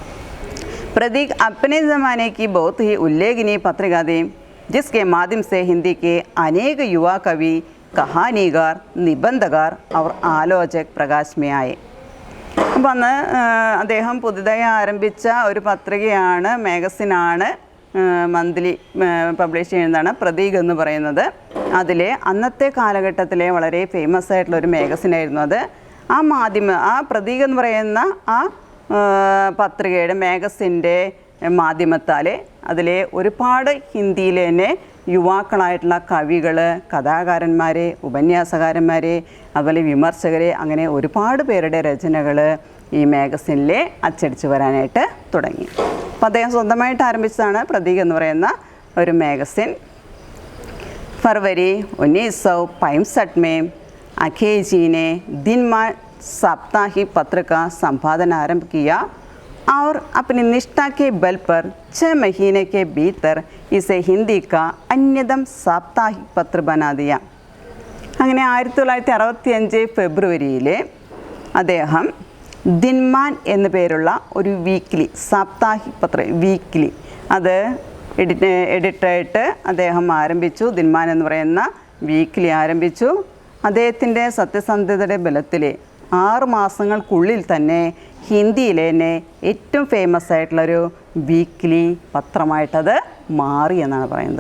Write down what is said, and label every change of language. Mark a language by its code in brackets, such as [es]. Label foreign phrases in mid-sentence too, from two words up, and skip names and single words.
[hi] प्रतीक अपने ज़माने की बहुत ही उल्लेखनीय पत्रिका थी, जिसके माध्यम से हिंदी के अनेक युवा कवि, कहानीकार, निबंधकार और आलोचक प्रकाश में आए. [ml] അപ്പം അന്ന് അദ്ദേഹം പുതുതായി ആരംഭിച്ച ഒരു പത്രികയാണ്, മാഗസിനാണ്, [en] monthly publish [ml] ചെയ്യുന്നതാണ് പ്രതീക് എന്ന് പറയുന്നത്. അതിൽ അന്നത്തെ കാലഘട്ടത്തിലെ വളരെ ഫേമസ് ആയിട്ടുള്ള ഒരു മാഗസിനായിരുന്നു അത്. ആ പ്രതീക് എന്ന് പറയുന്ന ആ പത്രികയുടെ മാഗസിൻ്റെ മാധ്യമത്താൽ അതിലെ ഒരുപാട് ഹിന്ദിയിലെ തന്നെ യുവാക്കളായിട്ടുള്ള കവികൾ, കഥാകാരന്മാർ, ഉപന്യാസകാരന്മാർ, അതുപോലെ വിമർശകർ, അങ്ങനെ ഒരുപാട് പേരുടെ രചനകൾ ഈ മാഗസിനിൽ അച്ചടിച്ച് വരാനായിട്ട് തുടങ്ങി. അപ്പോൾ അദ്ദേഹം സ്വന്തമായിട്ട് ആരംഭിച്ചതാണ് പ്രതീക് എന്ന് പറയുന്ന ഒരു മാഗസിൻ. [hi] फरवरी 1965 में अखेई जी ने दिनमान साप्ताहिक पत्र का संपादन आरंभ किया और अपनी निष्ठा के बल पर 6 महीने के भीतर इसे हिंदी का अन्यतम साप्ताहिक पत्र बना दिया. [ml] അങ്ങനെ 1965 ഫെബ്രുവരിയിൽ അദ്ദേഹം ദിൻമാൻ എന്നു പേരുള്ള ഒരു വീക്ക്ലി, സാപ്താഹിക് പത്രം, വീക്ക്ലി, അത് എഡിറ്റായിട്ട് അദ്ദേഹം ആരംഭിച്ചു. ദിൻമാൻ എന്ന് പറയുന്ന വീക്ക്ലി ആരംഭിച്ചു. അദ്ദേഹത്തിൻ്റെ സത്യസന്ധതയുടെ ബലത്തിൽ 6 മാസങ്ങൾക്കുള്ളിൽ തന്നെ ഹിന്ദിയിലെ തന്നെ ഏറ്റവും ഫേമസ് ആയിട്ടുള്ളൊരു വീക്ക്ലി പത്രമായിട്ടത് മാറി എന്നാണ് പറയുന്നത്.